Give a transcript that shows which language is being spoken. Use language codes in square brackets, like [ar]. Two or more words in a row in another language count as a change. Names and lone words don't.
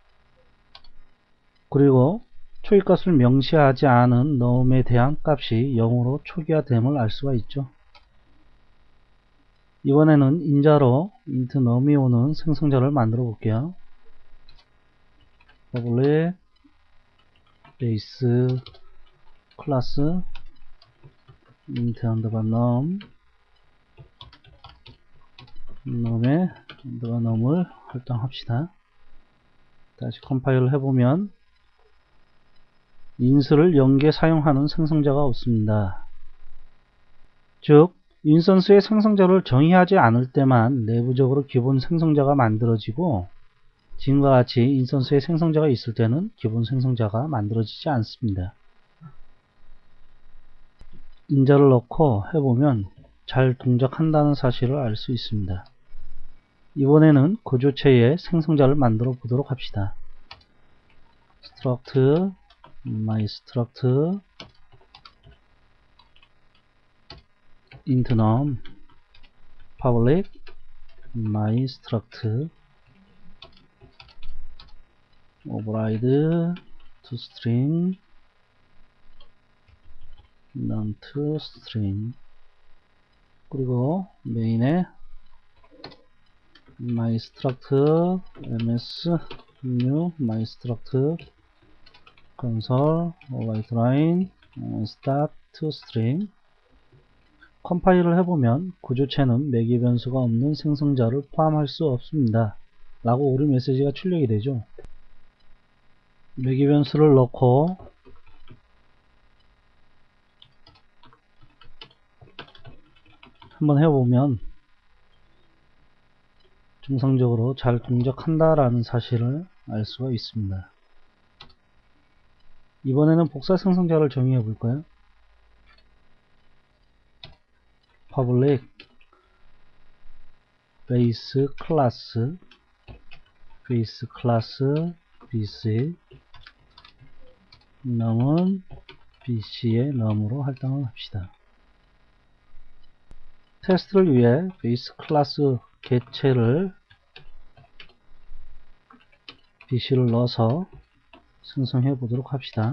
[ko] 그리고 초기값을 명시하지 않은 num에 대한 값이 0으로 초기화됨을 알 수가 있죠. 이번에는 인자로 [en] int num [ko] 이 오는 생성자를 만들어 볼게요. [en] public base [ko] 클래스 [en] int underbar num [ko] num의 [en] underbar num [ko] 을 할당합시다. 다시 컴파일을 해보면 인스를 연계 사용하는 생성자가 없습니다. 즉 인스턴스의 생성자를 정의하지 않을 때만 내부적으로 기본 생성자가 만들어지고, 지금과 같이 인스턴스의 생성자가 있을 때는 기본 생성자가 만들어지지 않습니다. 인자를 넣고 해보면 잘 동작한다는 사실을 알 수 있습니다. 이번에는 구조체의 생성자를 만들어 보도록 합시다. [en] struct myStruct int num public myStruct override toString num toString. [ko] 그리고 메인에 [en] myStruct ms new myStruct console writeline start toString. [ko] 컴파일을 해보면 구조체는 매개 변수가 없는 생성자를 포함할 수 없습니다 라고 오류 메시지가 출력이 되죠. 매개 변수를 넣고 한번 해보면 정상적으로 잘 동작한다 라는 사실을 알 수가 있습니다. 이번에는 복사 생성자를 정의해 볼까요? [en] public base class bc [ko] num은 bc의 num으로 할당을 합시다. 테스트를 위해 베이스 클래스 개체를 bc를 넣어서 생성해 보도록 합시다.